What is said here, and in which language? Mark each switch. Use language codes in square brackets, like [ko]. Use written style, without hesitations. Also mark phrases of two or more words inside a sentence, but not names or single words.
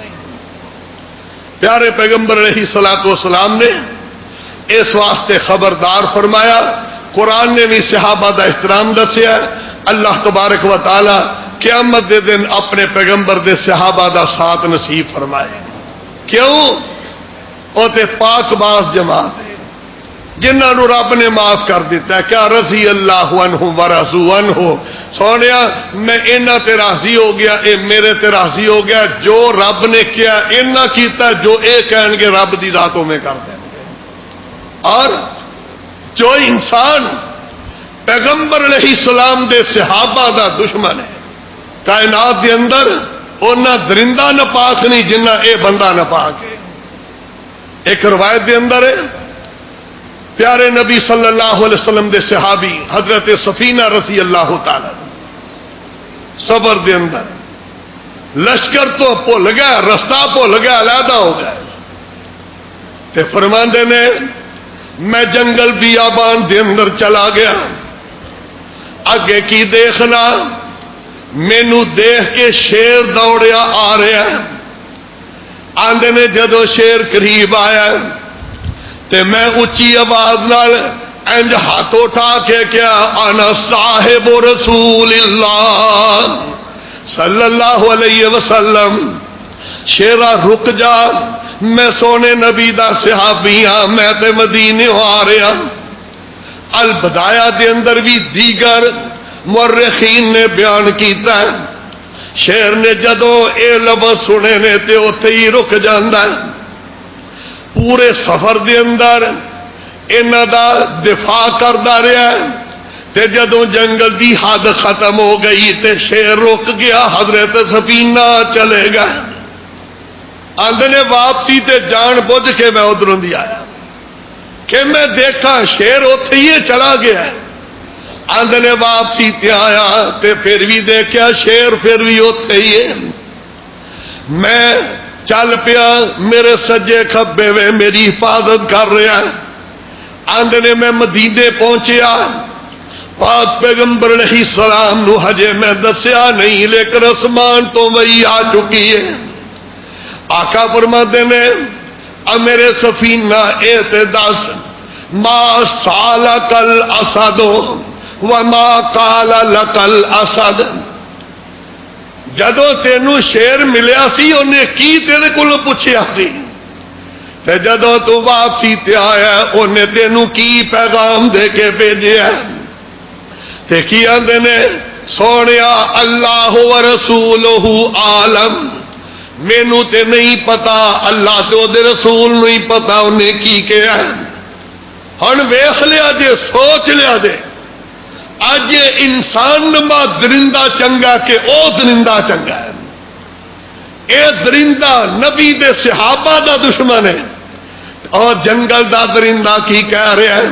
[pa] پیارے پیغمبر علیہ الصلوۃ والسلام نے اس واسطے خبردار فرمایا، قرآن نے بھی صحابہ دا احترام دسیا، اللہ تبارک و تعالی قیامت دے دن اپنے پیغمبر دے صحابہ دا ساتھ نصیب فرمائے. کیوں؟ وہ تے پاک باز جماعت ہے جنہاں نو رب نے معاف کر دیتا ہے. کیا [ar] رضی اللہ عنہم ورضوا عنہ. [pa] سونیا میں انہاں تے راضی ہو گیا، اے میرے تے راضی ہو گیا. جو رب نے کیا انہاں کیتا، جو اے کہن گے رب دی ذاتوں میں کر دیں گے. اور جو انسان پیغمبر علیہ السلام دے صحابہ دا دشمن ہے کائنات دے اندر، انہاں درندہ نپاک نہیں جنہ اے بندہ نپاک ہے. ایک روایت دے اندر ہے پیارے نبی صلی اللہ علیہ وسلم دے صحابی حضرت سفینہ رضی اللہ تعالی صبر دے اندر لشکر تو بھول گیا، رستہ بھول گیا، علیحدہ ہو گیا. تے فرماندے نے میں جنگل بیابان دے اندر چلا گیا، اگے کی دیکھنا، مینو دیکھ کے شیر دوڑیا آ رہا ہے. آندے نے جدو شیر قریب آیا تے میں اچھی آواز نال انج ہاتھ اٹھا کے کیا [ar] انا صاحب رسول اللہ صلی اللہ علیہ وسلم. [pa] شیرا رک جا، میں سونے نبی دا صحابی ہاں، میں تے مدینے آ رہا. البدایہ دے اندر بھی دیگر مورخین نے بیان کیتا ہے شیر نے جدو اے لفظ سنے نے تے اوتھے ہی رک جاندا ہے. پورے سفر دے اندر انہاں دا دفاع کردا رہا ہے. تے جدو جنگل دی حد ختم ہو گئی تے شیر رک گیا، حضرت سفینہ چلے گئے. آندے نے واپسی تے جان بوجھ کے میں ادھروں دی آیا کہ میں دیکھا شیر اوتھے ہی چلا گیا ہے. آندے نے واپسی تے آیا تے پھر بھی دیکھا شیر پھر بھی اوتھے ہی ہے. میں چل پیا، میرے سجے کھبے وے میری حفاظت کر رہا ہے. آندے نے میں مدینے پہنچیا، پاک پیغمبر علیہ السلام نو ہجے میں دسیا نہیں لیکن آسمان تو وہی آ چکی ہے. آقا فرماتے نے میرے سفینہ اے تے دس [ar] ما سالک الاسد وما قال لک الاسد. [pa] جدو تینوں شیر ملیا سی انہیں کی تیرے کو پوچھیا سی، تے جدو تو واپسی تے آیا انہیں تینوں کی پیغام دے کے بھیجیا. تے کی آندے نے سونیا [ar] اللہ و رسولہ عالم، [pa] مینوں تے نہیں پتا، اللہ تے دے رسول نہیں پتا انہیں کی کیا ہے. ہن ویکھ لیا جے، سوچ لیا جے، اج انسان نما درندہ چنگا کہ او درندہ چنگا ہے. اے درندہ نبی دے صحابہ دا دشمن ہے اور جنگل دا درندہ کی کہہ رہا ہے.